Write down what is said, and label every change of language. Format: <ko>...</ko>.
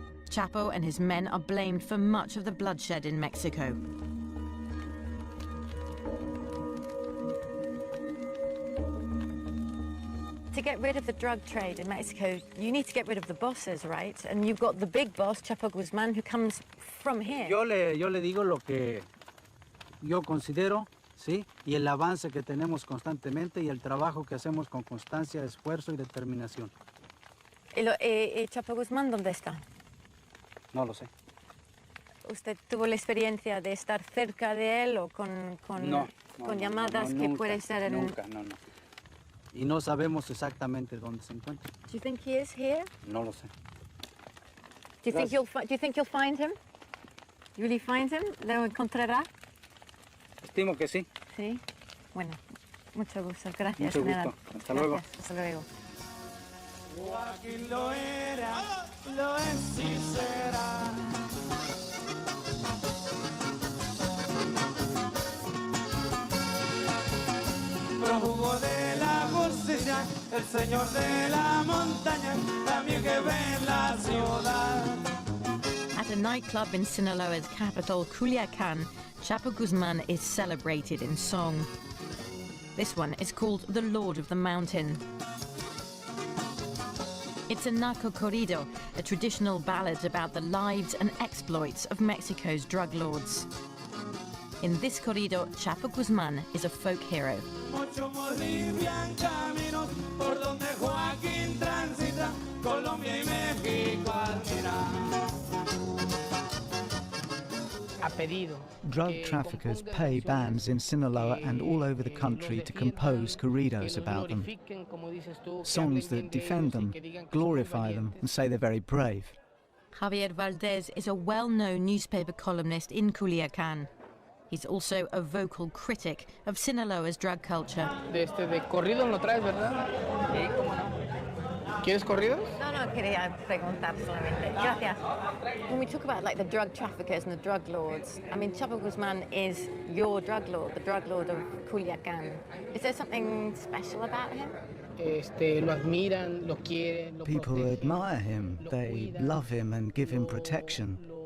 <en>Chapo and his men are blamed for much of the bloodshed in Mexico. To get rid of the drug trade in Mexico, you need to get rid of the bosses, right? And you've got the big boss, Chapo Guzman, who comes from here.</en> <es>Yo le digo lo que yo considero, ¿sí? Y el avance que tenemos constantemente y el trabajo que hacemos con constancia, esfuerzo y determinación. ¿Y Chapo Guzmán dónde está? No lo sé. ¿Usted tuvo la experiencia de estar cerca de él o con llamadas que nunca, puede ser en... Nunca, no. Y no sabemos exactamente dónde se encuentra.</es> <en>Do you think he is here?</en> <es>No lo sé.</es> <en>Do you think you'll find him? You really find him?</en> <es>¿Lo encontrará? Estimo que sí. Sí. Bueno, mucho gusto. Gracias, Mucho general. gusto. Hasta luego. Gracias. Hasta luego. Joaquín lo era, lo es y será. Prófugo de la justicia, el señor de la montaña, también que ve en la ciudad.</es> <en>At a nightclub in Sinaloa's capital, Culiacán, Chapo Guzman is celebrated in song. This one is called The Lord of the Mountain. It's a narco corrido, a traditional ballad about the lives and exploits of Mexico's drug lords. In this corrido, Chapo Guzman is a folk hero.</en> <es>Muchos bolivian caminos por donde Joaquín transita, Colombia y México admira.</es> <en>Drug traffickers pay bands in Sinaloa and all over the country to compose corridos about them. Songs that defend them, glorify them, and say they're very brave. Javier Valdez is a well-known newspaper columnist in Culiacán. He's also a vocal critic of Sinaloa's drug culture.</en> <es>De corrido no traes, ¿verdad? Sí, cómo no. ¿Quieres corridos? No, quería preguntar solamente. Gracias.</es> <en>When we talk about like the drug traffickers and the drug lords, I mean, Chapo Guzman is your drug lord, the drug lord of Culiacán. Is there something special about him?</en> <es>Lo admiran, lo quieren, lo</es> <en>People</en> <es>protegen,</es> <en>admire him, they love him and give him protection.</en>